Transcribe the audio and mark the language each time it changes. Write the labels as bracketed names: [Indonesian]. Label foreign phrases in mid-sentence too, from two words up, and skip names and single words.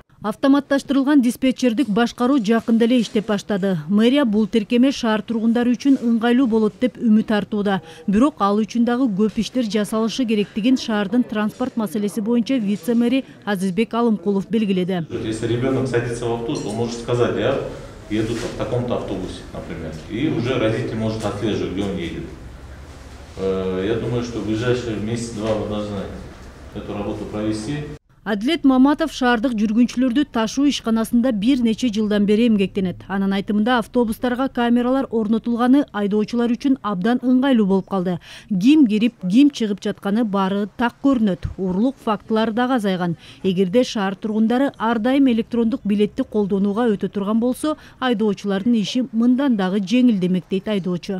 [Kyrgyz] Автоматташтырылган диспетчердик башкаруу жакында эле иштеп баштады. Мэрия бул тиркеме шаар тургундары үчүн ыңгайлуу болот деп үмүт артууда. Бирок ал үчүн дагы көп иштер жасалышы керектигин шаардын транспорт маселеси боюнча вице-мэри Азизбек Алымкулов белгиледи. [Russian] Если ребенок садится в автобус, он может сказать: я еду в таком-то автобусе, например, и уже родитель может отслеживать, где он едет. Я думаю, что в ближайшие месяц-два вы должны эту работу провести. [Kyrgyz] Адилет Маматов шаардык жүргүнчүлөрдү ташуу ишканасында бир нече жылдан бери эмгектенет. Анын айтымында автобустарга камералар орнотулганы айдоочулар үчүн абдан ыңгайлуу болуп калды. Ким кирип, ким чыгып жатканы баары так көрүнөт. Урлук фактылары дагы азайган. Эгерде шаар тургундары ар дайым электрондук билетти колдонууга өтө турган болсо, айдоочулардын иши мындан дагы жеңилдемек дейт айдоочу.